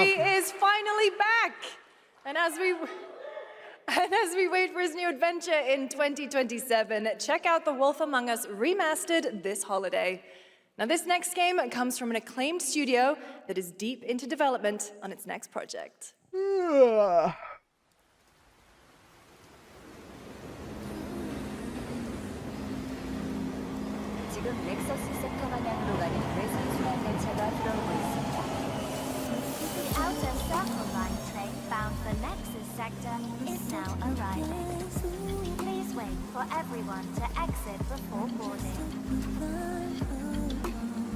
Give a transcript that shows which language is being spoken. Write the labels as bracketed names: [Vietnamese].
[English] Bigby is finally back. And as we wait for his new adventure in 2027, check out The Wolf Among Us remastered this holiday. Now, this next game comes from an acclaimed studio that is deep into development on its next project. [Korean] 지금 넥서스 섹터 방향으로 가는 레슨 순환 열차가 들어오고 있습니다. [English] The outer circle line train bound for Nexus sector is now arriving. Please wait for everyone to exit before boarding.